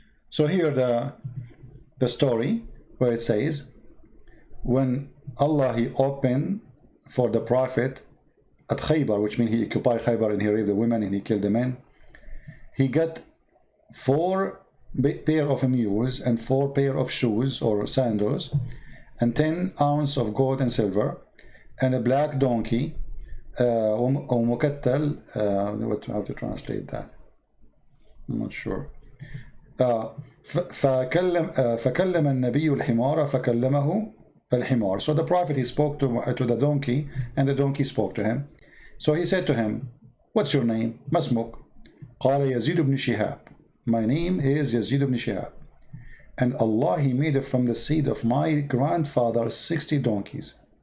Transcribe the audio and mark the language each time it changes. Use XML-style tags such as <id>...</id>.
<en>So here the story where it says, when Allah, he opened for the Prophet at Khaybar, which means he occupied Khaybar and he raped the women and he killed the men, he got 4 pair of mules and 4 pair of shoes or sandals and 10 ounces of gold and silver and a black donkey, مكتل, how to translate that? I'm not sure.</en> <ar>فكلم النبي الحمار فكلمه الحمار.</ar> <en>So the Prophet, he spoke to the donkey and the donkey spoke to him. So he said to him, what's your name?</en> <ar>ما اسمك? قال يزيد بن شهاب.</ar> <en>My name is Yazid ibn Shihab. And Allah, he made it from the seed of my grandfather 60 donkeys.</en>